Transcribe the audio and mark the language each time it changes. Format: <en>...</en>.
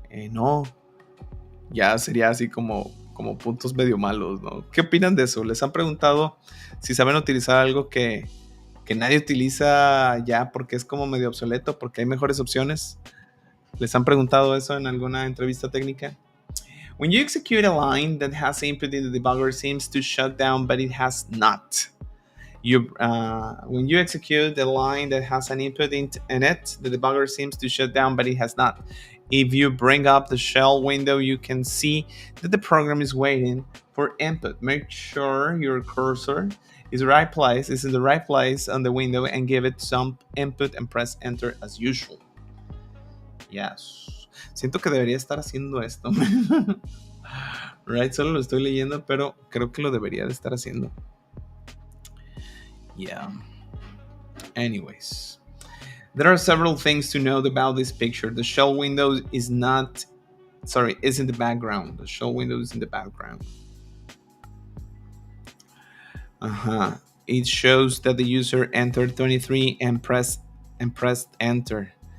<es>No, ya sería así como puntos medio malos, ¿no? ¿Qué opinan de eso? ¿Les han preguntado si saben utilizar algo que nadie utiliza ya porque es como medio obsoleto, porque hay mejores opciones? ¿Les han preguntado eso en alguna entrevista técnica?</es> <en>When you execute a line that has input in the debugger seems to shut down, but it has not. When you execute a line that has an input in it, the debugger seems to shut down, but it has not. If you bring up the shell window, you can see that the program is waiting for input. Make sure your cursor is in the right place on the window, and give it some input and press enter as usual. Yes.</en> <es>Siento que debería estar haciendo esto. Right, solo lo estoy leyendo, pero creo que lo debería de estar haciendo.</es> <en>Yeah. Anyways, there are several things to note about this picture. The shell window is in the background. The shell window is in the background. It shows that the user entered 23 and pressed enter.</en>